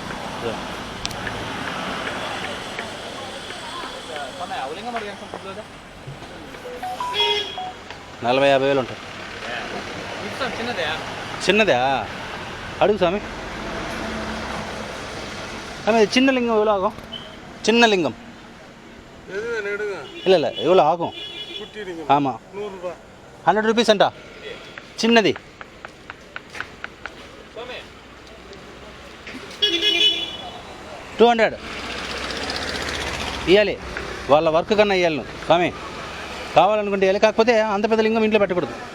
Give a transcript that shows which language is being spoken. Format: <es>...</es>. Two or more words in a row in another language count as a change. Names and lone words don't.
<te>40-50 వేలు ఉంటాయి. చిన్నదా అడుగు స్వామి. చిన్న లింగం ఎలాగో</te> <ta>சின்ன லிங்கம் இல்லை இல்லை எவ்வளோ ஆகும்?</ta> <te>ஆமாம் 100 రూపీస్ అంట చిన్నది. 200 ఇవ్వాలి, వాళ్ళ వర్క్ కన్నా ఇవ్వాలి నువ్వు స్వామి. కావాలనుకుంటే ఇవ్వాలి, కాకపోతే అంత పెద్ద లింగం ఇంట్లో పెట్టకూడదు.</te>